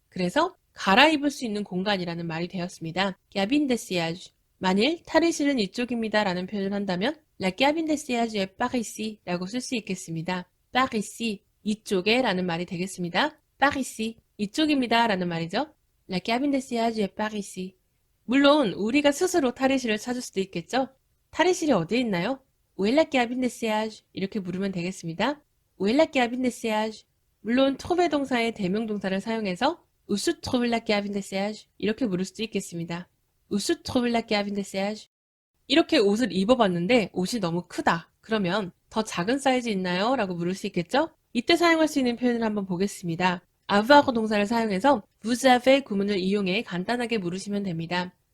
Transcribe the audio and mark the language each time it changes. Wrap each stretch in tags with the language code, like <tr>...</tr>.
<ko>그래서 갈아입을 수 있는 공간이라는 말이 되었습니다.</ko> <fr>cabine d'essayage.</fr> <ko>만일 탈의실은 이쪽입니다 라는 표현을 한다면</ko> <fr>La cabine d'essayage est par ici</fr> <ko>라고 쓸 수 있겠습니다. par ici, 이쪽에 라는 말이 되겠습니다. par ici, 이쪽입니다 라는 말이죠.</ko> <fr>La cabine d'essayage est par ici.</fr> <ko>물론 우리가 스스로 탈의실을 찾을 수도 있겠죠. 탈의실이 어디에 있나요?</ko> <fr>Où est la cabine d'essayage?</fr> <ko>이렇게 물으면 되겠습니다.</ko> <fr>Où est la cabine d'essayage?</fr> <ko>물론</ko> <fr>trouver</fr> <ko>동사의 대명 동사를 사용해서</ko> <fr>Où se trouve la cabine d'essayage?</fr> <ko>이렇게 물을 수도 있겠습니다.</ko> <fr>Où se trouve la cabine d'essayage?</fr> <ko>이렇게 옷을 입어봤는데 옷이 너무 크다. 그러면 더 작은 사이즈 있나요? 라고 물을 수 있겠죠? 이때 사용할 수 있는 표현을 한번 보겠습니다. avoir 동사를 사용해서 vous avez 구문을 이용해 간단하게 물으시면 됩니다.</ko>